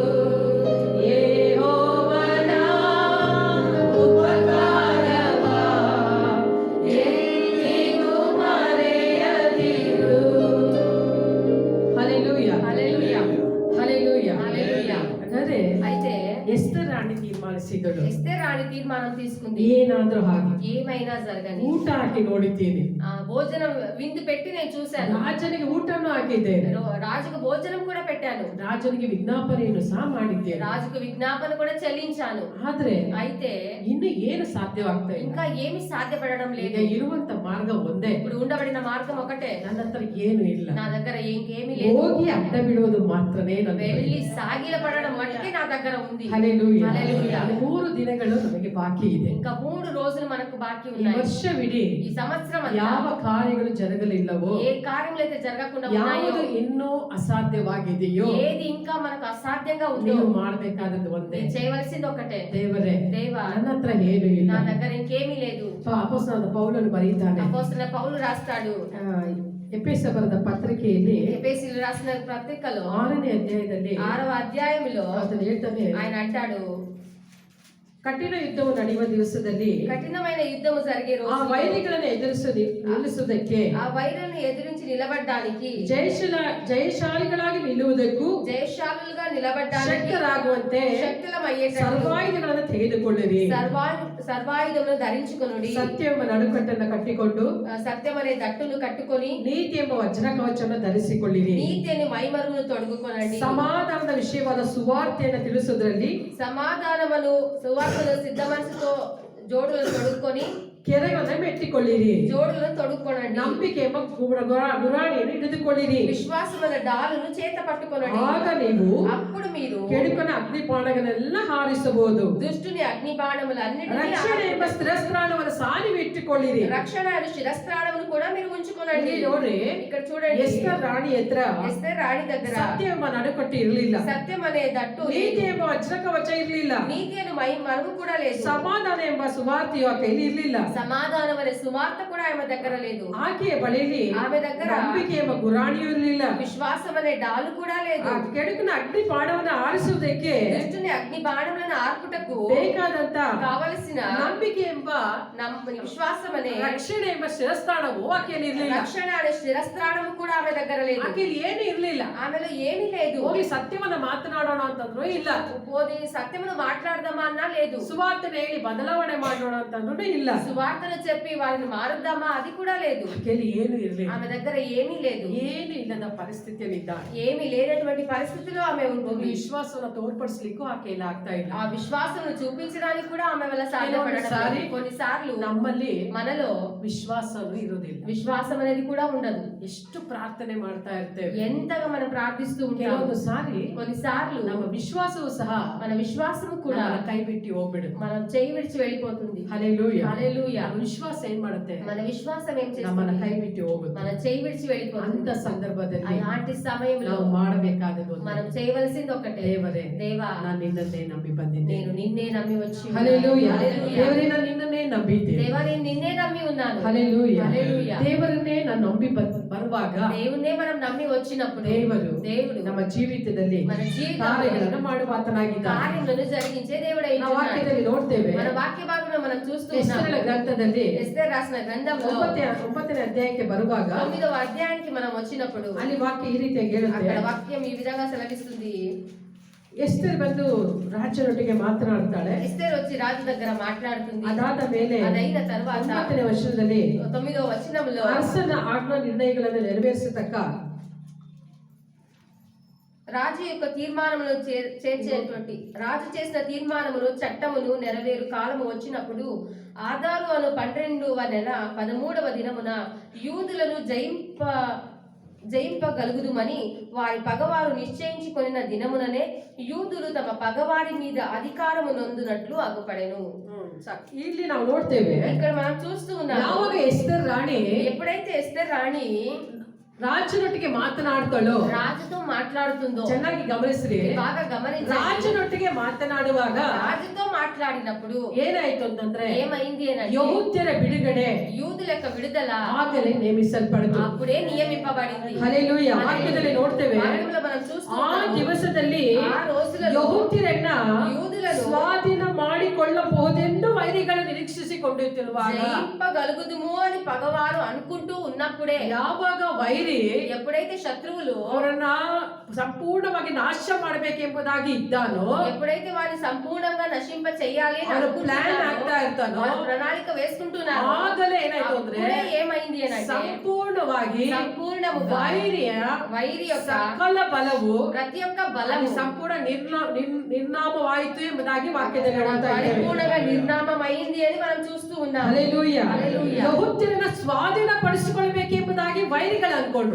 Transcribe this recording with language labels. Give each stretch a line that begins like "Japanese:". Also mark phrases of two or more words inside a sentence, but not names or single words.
Kannada: ಯೆಹೋವನ ಉಪಕಾರವ ಎಂದಿಗೂ ಮರೆಯದಿರು.
Telugu: హల్లెలూయా. హల్లెలూయా. హల్లెలూయా. హల్లెలూయా.
Kannada: ಅದೇ
Telugu: అయితే
Kannada: ಎಸ್ತರ್ ರಾಣಿ ತೀರ್ಮಾನಿಸಿದಳು,
Telugu: ఎస్తేర్ రాణి తీర్మానం తీసుకుంది.
Kannada: ಏನಾದ್ರೂ ಹಾಗೆ
Telugu: ఏమైనా జరగని
Kannada: ಊಟ ಹಾಕಿ ನೋಡಿದ್ದೀನಿ,
Telugu: భోజనం విందు పెట్టి నేను చూశాను.
Kannada: ರಾಜನಿಗೆ ಊಟನೂ ಹಾಕಿದ್ದೇನೆ,
Telugu: రాజుకు భోజనం కూడా పెట్టాను,
Kannada: ರಾಜನಿಗೆ ವಿಜ್ಞಾಪನೆಯನ್ನು ಸಹ ಮಾಡಿದ್ದೇನೆ.
Telugu: రాజుకు విజ్ఞాపన కూడా చెల్లించాను.
Kannada: ಆದ್ರೆ
Telugu: అయితే
Kannada: ಇನ್ನು ಏನು ಸಾಧ್ಯವಾಗ್ತಾ ಇಲ್ಲ.
Telugu: ఇంకా ఏమి సాధ్యపడడం
Kannada: ಈಗ
Telugu: లేదు.
Kannada: ಇರುವಂತ ಮಾರ್ಗ ಒಂದೇ,
Telugu: ఇప్పుడు ఉండబడిన మార్గం ఒకటే,
Kannada: ನನ್ನ ಹತ್ರ ಏನು ಇಲ್ಲ.
Telugu: నా దగ్గర ఇంకేమీ లేదు.
Kannada: ಹೋಗಿ ಅಡ್ಡ ಬಿಡುವುದು ಮಾತ್ರನೇ ನನ್ನ
Telugu: వెళ్ళి సాగిల పడడం మట్టుకే నా దగ్గర ఉంది.
Kannada: ಹಲ್ಲೆಲೂಯಾ.
Telugu: హల్లెలూయా.
Kannada: 3 ದಿನಗಳು ನಮಗೆ ಬಾಕಿ ಇದೆ.
Telugu: ఇంకా 3 రోజులు మనకు బాకీ
Kannada: ಈ
Telugu: ఉన్నాయి.
Kannada: ವರ್ಷವಿಡೀ
Telugu: ఈ సంవత్సరం అంతా
Kannada: ಯಾವ ಕಾರ್ಯಗಳು ಜರಗಲಿಲ್ಲವೋ,
Telugu: ఏ కార్యములు అయితే జరగకుండా ఉన్నాయో,
Kannada: ಯಾವುದು ಇನ್ನೂ ಅಸಾಧ್ಯವಾಗಿದೆಯೋ,
Telugu: ఏది ఇంకా మనకు అసాధ్యంగా ఉందో,
Kannada: ನೀವು ಮಾಡಬೇಕಾದದ್ದು ಒಂದೇ,
Telugu: నేను చేయవలసింది ఒకటే,
Kannada: ದೇವರೇ
Telugu: దేవా
Kannada: ನನ್ನ ಹತ್ರ ಏನು ಇಲ್ಲ.
Telugu: నా దగ్గర ఇంకేమీ లేదు.
Kannada: ಅಪೊಸ್ತಲನಾದ ಪೌಲನು ಬರೀತಾನೆ,
Telugu: అపోస్తలుడైన పౌలు రాస్తాడు
Kannada: ಎಫೆಸ ಬರೆದ ಪತ್ರಿಕೆಯಲ್ಲಿ
Telugu: ఎఫెసీయులకు రాసిన పత్రికలో
Kannada: 6ನೇ ಅಧ್ಯಾಯದಲ್ಲಿ
Telugu: 6వ అధ్యాయంలో
Kannada: ಆತನು ಹೇಳ್ತಾನೆ,
Telugu: ఆయన అంటాడు,
Kannada: ಕಠಿಣ ಯುದ್ಧವು ನಡೆಯುವ ದಿವಸದಲ್ಲಿ
Telugu: కఠినమైన యుద్ధము జరిగే
Kannada: ಆ
Telugu: రోజు
Kannada: ವೈರಿಗಳನ್ನು ನಿಲ್ಲಿಸುವುದಕ್ಕೆ,
Telugu: ఆ వైరులను ఎదిరించి నిలబడడానికి,
Kannada: ಜಯಶಾಲಿಗಳಾಗಿ ನಿಲ್ಲುವುದಕ್ಕೂ
Telugu: జయశాలులుగా నిలబడడానికి,
Kannada: ಶಕ್ತರಾಗುವಂತೆ
Telugu: శక్తులమయ్యేటట్లు
Kannada: ಸರ್ವಾಯುಧಗಳನ್ನು ತೆಗೆದುಕೊಳ್ಳಿರಿ.
Telugu: సర్వాయుధములను ధరించుకొనుడి.
Kannada: ಸತ್ಯ ಎಂಬ ನಡುಕಟ್ಟನ್ನು ಕಟ್ಟಿಕೊಂಡು
Telugu: సత్యం అనే దట్టును కట్టుకొని
Kannada: ನೀತಿ ಎಂಬ ವಜ್ರ ಕವಚವನ್ನು ಧರಿಸಿಕೊಳ್ಳಿರಿ.
Telugu: నీతి అనే మైమరును తొడుగుకొనండి.
Kannada: ಸಮಾಧಾನದ ವಿಷಯವಾದ ಸುವಾರ್ತೆಯನ್ನು ತಿಳಿಸುವುದರಲ್ಲಿ
Telugu: సమాధానమును సువార్తను సిద్ధ మనసుతో జోడులను తొడుక్కొని
Kannada: ಕೆರೆಗಳನ್ನು ಮೆಟ್ಟಿಕೊಳ್ಳಿರಿ.
Telugu: జోడులను తొడుక్కొనండి.
Kannada: ನಂಬಿಕೆ ಎಂಬ ಗುರಾಣಿಯನ್ನು ಹಿಡಿದುಕೊಳ್ಳಿರಿ.
Telugu: విశ్వాసమైన డాలును చేత పట్టుకొనండి.
Kannada: ಆಗ ನೀವು
Telugu: అప్పుడు మీరు
Kannada: ಕೆಡುಕನ ಅಗ್ನಿಪಾಣಗಳನ್ನೆಲ್ಲ ಹಾರಿಸಬಹುದು.
Telugu: దుష్టుని అగ్ని బాణములన్నిటినీ
Kannada: ರಕ್ಷಣೆ ಎಂಬ ಸ್ಥಿರಸ್ಥಾನವನ್ನು ಸಾಲಿಗೆ ಇಟ್ಟುಕೊಳ್ಳಿರಿ.
Telugu: రక్షణ అను శిరస్త్రాణమును కూడా మీరు ఉంచుకొనండి.
Kannada: ಇಲ್ಲಿ ನೋಡ್ರಿ,
Telugu: ఇక్కడ చూడండి,
Kannada: ಎಸ್ತರ್ ರಾಣಿ ಹತ್ರ
Telugu: ఎస్తేర్ రాణి దగ్గర
Kannada: ಸತ್ಯ ಎಂಬ ನಡುಕಟ್ಟು ಇರಲಿಲ್ಲ,
Telugu: సత్యం అనే దట్టు
Kannada: ನೀತಿ
Telugu: లేదు.
Kannada: ಎಂಬ ವಜ್ರ ಕವಚ ಇರಲಿಲ್ಲ,
Telugu: నీతి అను మరుగు కూడా లేదు.
Kannada: ಸಮಾಧಾನ ಎಂಬ ಸುವಾರ್ತೆಯು ಆ ಕೈಲಿ ಇರಲಿಲ್ಲ.
Telugu: సమాధానం అనే సువార్త కూడా ఆమె దగ్గర లేదు.
Kannada: ಆಕೆಯ ಬಳಿಯಲ್ಲಿ
Telugu: ఆమె దగ్గర
Kannada: ನಂಬಿಕೆ ಎಂಬ ಗುರಾಣಿಯೂ ಇರಲಿಲ್ಲ.
Telugu: విశ్వాసం అనే డాలు కూడా లేదు.
Kannada: ಆ ಕೆಡುಕನ ಅಗ್ನಿ ಪಾಠವನ್ನು ಆರಿಸುವುದಕ್ಕೆ
Telugu: దుష్టుని అగ్ని బాణములను ఆర్పుటకు
Kannada: ಬೇಕಾದಂತ
Telugu: కావలసిన
Kannada: ನಂಬಿಕೆ ಎಂಬ
Telugu: విశ్వాసం అనే
Kannada: ರಕ್ಷಣೆ ಎಂಬ ಶಿರಸ್ಥಾನವು ಆಕೆಯಲ್ಲಿ ಇರಲಿಲ್ಲ.
Telugu: రక్షణ అనే శిరస్త్రాణము కూడా ఆమె దగ్గర లేదు.
Kannada: ಆಕೆಯಲ್ಲಿ ಏನು ಇರಲಿಲ್ಲ.
Telugu: ఆమెలో ఏమీ లేదు.
Kannada: ಹೋಗಿ ಸತ್ಯವನ್ನ ಮಾತನಾಡೋಣ ಅಂತಂದ್ರು ಇಲ್ಲ,
Telugu: పోది సత్యమును మాట్లాడదామా అన్నా లేదు.
Kannada: ಸುವಾರ್ತೆನ ಹೇಳಿ ಬದಲಾವಣೆ ಮಾಡೋಣ ಅಂತಂದ್ರು ಇಲ್ಲ.
Telugu: సువార్తను చెప్పి వారిని మారుద్దామా అది కూడా లేదు.
Kannada: ಆಕೆಯಲ್ಲಿ ಏನು ಇರಲಿಲ್ಲ.
Telugu: ఆమె దగ్గర ఏమీ లేదు.
Kannada: ಏನು ಇಲ್ಲದ ಪರಿಸ್ಥಿತಿಯಲ್ಲಿ ಇದ್ದಾಳೆ.
Telugu: ఏమీ లేనటువంటి పరిస్థితిలో ఆమె ఉంటుంది.
Kannada: ವಿಶ್ವಾಸವನ್ನು ತೋರ್ಪಡಿಸ್ಲಿಕ್ಕೂ ಆಕೆಯಲ್ಲಿ ಆಗ್ತಾ ಇಲ್ಲ.
Telugu: ఆ విశ్వాసం చూపించడానికి కూడా ఆమె వల్ల సాధ్యపడడం. కొన్నిసార్లు
Kannada: ನಮ್ಮಲ್ಲಿ
Telugu: మనలో
Kannada: ವಿಶ್ವಾಸನೂ ಇರೋದಿಲ್ಲ.
Telugu: విశ్వాసం అనేది కూడా ఉండదు.
Kannada: ಎಷ್ಟು ಪ್ರಾರ್ಥನೆ ಮಾಡ್ತಾ ಇರ್ತೇವೆ,
Telugu: ఎంతగా మనం ప్రార్థిస్తూ ఉంటాం.
Kannada: ಕೆಲವೊಂದು ಸಾರಿ
Telugu: కొన్నిసార్లు
Kannada: ನಮ್ಮ ವಿಶ್ವಾಸವು ಸಹ
Telugu: మన విశ్వాసము కూడా
Kannada: ನಮ್ಮನ್ನ ಕೈ ಬಿಟ್ಟು ಹೋಗ್ಬಿಡು.
Telugu: మనం చేయి విడిచి వెళ్ళిపోతుంది.
Kannada: ಹಲ್ಲೆಲೂಯಾ.
Telugu: హల్లెలూయా.
Kannada: ನಮ್ಮ ವಿಶ್ವಾಸ ಏನ್ ಮಾಡುತ್ತೆ,
Telugu: మన విశ్వాసం ఏం
Kannada: ನಮ್ಮನ್ನ
Telugu: చేస్తుంది,
Kannada: ಕೈ ಬಿಟ್ಟು ಹೋಗುತ್ತೆ.
Telugu: మన చేయి విడిచి వెళ్ళిపోతుంది.
Kannada: ಅಂತ ಸಂದರ್ಭದಲ್ಲಿ
Telugu: అలాంటి సమయంలో
Kannada: ನಾವು ಮಾಡಬೇಕಾದದ್ದು ಒಂದೇ.
Telugu: మనం చేయవలసింది ఒకటే,
Kannada: ದೇವರೇ
Telugu: దేవా
Kannada: ನಾನು ನಿನ್ನನ್ನೇ ನಂಬಿ ಬಂದಿದ್ದೇನೆ.
Telugu: నేను నిన్నే నమ్మి వచ్చి ఉన్నాను. హల్లెలూయా. హల్లెలూయా.
Kannada: ದೇವರೇ ನಾನು ನಿನ್ನನ್ನೇ ನಂಬಿದ್ದೆ.
Telugu: దేవా నేను నిన్నే నమ్మి ఉన్నాను. హల్లెలూయా. హల్లెలూయా.
Kannada: ದೇವರನ್ನೇ ನಾನು ನಂಬಿ ಬರುವಾಗ
Telugu: దేవుణ్ణే మనం నమ్మి వచ్చినప్పుడు
Kannada: దేవుడు ನಮ್ಮ ಜೀವಿತದಲ್ಲಿ
Telugu: మన జీవితంలో
Kannada: ಕಾರ್ಯಗಳನ್ನು ಮಾಡುವ ಆತನಾಗಿದ್ದಾನೆ.
Telugu: కార్యಗಳನ್ನು జరిగించే దేవుడై
Kannada: ನಾವು ವಾಕ್ಯದಲ್ಲಿ ನೋಡ್ತೇವೆ.
Telugu: మన వాక్య భాగంలో మనం చూస్తూ
Kannada: ಎಸ್ತೇರಳ ಗ್ರಂಥದಲ್ಲಿ
Telugu: ఎస్తేరు రాసిన గ్రంథంలో
Kannada: 9ನೇ ಅಧ್ಯಾಯಕ್ಕೆ ಬರುವಾಗ
Telugu: 9వ అధ్యాయానికి మనం వచ్చినప్పుడు
Kannada: ಅಲ್ಲಿ ವಾಕ್ಯ ಈ ರೀತಿಯಾಗಿ ಹೇಳುತ್ತೆ.
Telugu: అక్కడ వాక్యం ఈ విధంగా సెలవిస్తుంది.
Kannada: ಎಸ್ತೇರ್ ಬಂದು ರಾಜನೊಟ್ಟಿಗೆ ಮಾತನಾಡ್ತಾಳೆ.
Telugu: ఎస్తేరు వచ్చి రాజు దగ్గర మాట్లాడుతుంది.
Kannada: ಅದಾದ ಮೇಲೆ
Telugu: అదైన తర్వాత
Kannada: 9ನೇ ವರ್ಷದಲ್ಲಿ
Telugu: 9వ వచనంలో
Kannada: ಅರಸನ ಆಜ್ಞಾ ನಿರ್ಣಯಗಳನ್ನು ನೆರವೇರಿಸತಕ್ಕ
Telugu: రాజు యొక్క తీర్మానములు చేర్చేటువంటి రాజు చేసిన తీర్మానములు చట్టములు నెరవేరు కాలము వచ్చినప్పుడు ఆదారు అను 12వ నెల 13వ దినమున యూదులను జయింపగలుగుదుమని వారి పగవారు నిశ్చయించుకొనిన దినముననే యూదులు తమ పగవారి మీద అధికారము నొందునట్లు అగుపడెను.
Kannada: ಇಲ್ಲಿ ನಾವು ನೋಡ್ತೇವೆ.
Telugu: ఇక్కడ మనం చూస్తూ ఉన్నాం.
Kannada: ಯಾವಾಗ ಎಸ್ತೇರ್ ರಾಣಿ
Telugu: ఎప్పుడైతే ఎస్తేర్ రాణి
Kannada: ರಾಜನೊಟ್ಟಿಗೆ ಮಾತನಾಡ್ತಾಳೋ,
Telugu: రాజుతో మాట్లాడుతుందో
Kannada: ಚೆನ್ನಾಗಿ ಗಮನಿಸ್ರಿ.
Telugu: బాగా గమనించండి.
Kannada: ರಾಜನೊಟ್ಟಿಗೆ ಮಾತನಾಡುವಾಗ
Telugu: రాజుతో మాట్లాడినప్పుడు
Kannada: ಏನಾಯ್ತು ಅಂತಂದ್ರೆ
Telugu: ఏమైంది అని
Kannada: ಯಹೂದ್ಯರ ಬಿಡುಗಡೆ
Telugu: యూదుల యొక్క విడుదల
Kannada: ಆಗಲೇ ನೇಮಿಸಲ್ಪಡಿತು.
Telugu: అప్పుడే నియమింపబడింది.
Kannada: ಹಲ್ಲೆಲೂಯಾ. ವಾಕ್ಯದಲ್ಲಿ ನೋಡ್ತೇವೆ.
Telugu: బైబిల్లో మనం
Kannada: ಆ
Telugu: చూస్తున్నాము.
Kannada: ದಿವಸದಲ್ಲಿ
Telugu: ఆ రోజులలో
Kannada: ಯಹೂದ್ಯರನ್ನ
Telugu: యూదులను
Kannada: ಸ್ವಾಧೀನ ಮಾಡಿಕೊಳ್ಳಬಹುದೆಂದು ವೈರಿಗಳು ನಿರೀಕ್ಷಿಸಿಕೊಂಡಿರುವಾಗ
Telugu: జయింపగలుగుదుము అని పగవారు అనుకుంటూ ఉన్నప్పుడే
Kannada: ಯಾವಾಗ ವೈರಿ
Telugu: ఎప్పుడైతే శత్రువులు
Kannada: ಅವರನ್ನ ಸಂಪೂರ್ಣವಾಗಿ ನಾಶ ಮಾಡಬೇಕೆಂಬುದಾಗಿ ಇದ್ದಾನೋ,
Telugu: ఎప్పుడైతే వారిని సంపూర్ణంగా నశింప చెయ్యాలి అని
Kannada: ಅವರು
Telugu: అనుకుంటున్నారో,
Kannada: ಪ್ಲಾನ್ ಆಗ್ತಾ ಇರ್ತಾನೋ,
Telugu: వారు ప్రణాళిక వేసుకుంటున్నారు.
Kannada: ಆಗಲೇ ಏನಾಯ್ತು ಅಂದ್ರೆ
Telugu: అప్పుడే ఏమైంది అని అంటే
Kannada: ಸಂಪೂರ್ಣವಾಗಿ
Telugu: సంపూర్ణముగా వైరి యొక్క
Kannada: ಸಕಲ ಬಲವು
Telugu: ప్రతి ఒక్క బలము
Kannada: ಸಂಪೂರ್ಣ ನಿರ್ನಾಮವಾಯಿತು ಎಂಬುದಾಗಿ ವಾಕ್ಯದಲ್ಲಿ ಹೇಳ್ತಾ ಇದ್ದೇವೆ.
Telugu: పరిపూర్ణంగా నిర్నామమైంది అని మనం చూస్తూ ఉన్నాం.
Kannada: ಹಲ್ಲೆಲೂಯಾ.
Telugu: హల్లెలూయా.
Kannada: ಯಹೂದ್ಯರನ್ನ ಸ್ವಾಧೀನಪಡಿಸಿಕೊಳ್ಳಬೇಕೆಂಬುದಾಗಿ ವೈರಿಗಳು ಅನ್ಕೊಂಡ್ರು.